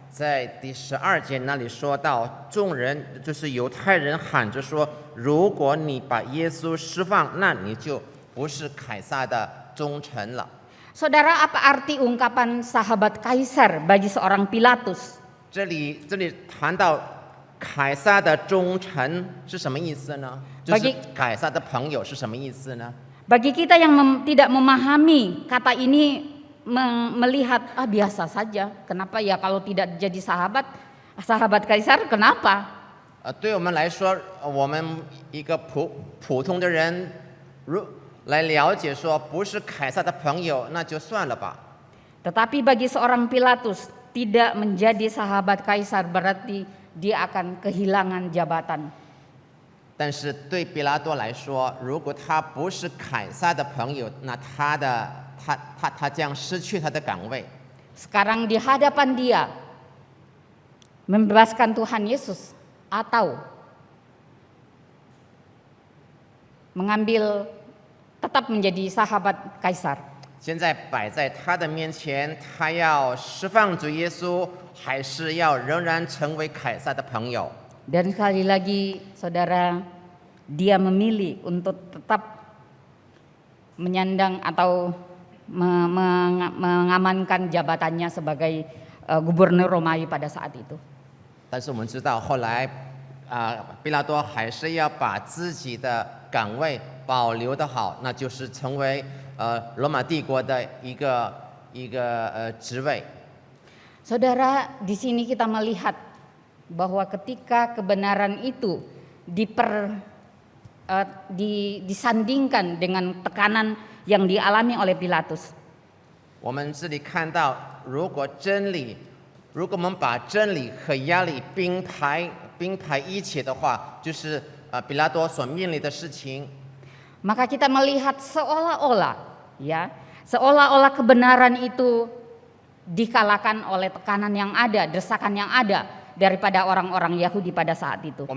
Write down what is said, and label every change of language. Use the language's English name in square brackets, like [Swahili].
[Chinese] 在第12节那里说到，众人就是犹太人喊着说，如果你把耶稣释放，那你就不是凯撒的忠臣了。 [Indonesian] Saudara, apa arti ungkapan sahabat Kaisar bagi seorang Pilatus? [Chinese] 这里谈到凯撒的忠臣是什么意思呢？就是凯撒的朋友是什么意思呢？ [Indonesian] Bagi kita yang tidak memahami kata ini, melihat biasa saja. Kenapa ya kalau tidak jadi sahabat Kaisar? Kenapa? [Chinese] 对我们来说，我们一个普通的人，来了解说不是凯撒的朋友，那就算了吧。 [Indonesian] Tetapi bagi seorang Pilatus, tidak menjadi sahabat Kaisar berarti dia akan kehilangan jabatan. [Chinese] 但是对比拉多来说，如果他不是凯撒的朋友，那他将失去他的岗位。 [Indonesian] Sekarang di hadapan dia membebaskan Tuhan Yesus, atau mengambil tetap menjadi sahabat Kaisar. [Chinese] 现在摆在他的面前，他要释放主耶稣，还是要仍然成为凯撒的朋友？ [Indonesian] Dan sekali lagi saudara, dia memilih untuk tetap menyandang atau mengamankan jabatannya sebagai gubernur Romawi pada saat itu. [Chinese] 但是我们知道，后来毕拉多还是要把自己的岗位保留得好，那就是成为罗马帝国的一个职位。 [Indonesian] Saudara, di sini kita melihat bahwa ketika kebenaran itu disandingkan dengan tekanan yang dialami oleh Pilatus. [Chinese] 我们这里看到，如果我们把真理和压力并排一起的话，就是比拉多所面临的事情。 [Indonesian] Maka kita melihat seolah-olah kebenaran itu dikalahkan oleh tekanan yang ada, desakan yang ada daripada orang-orang Yahudi pada saat itu.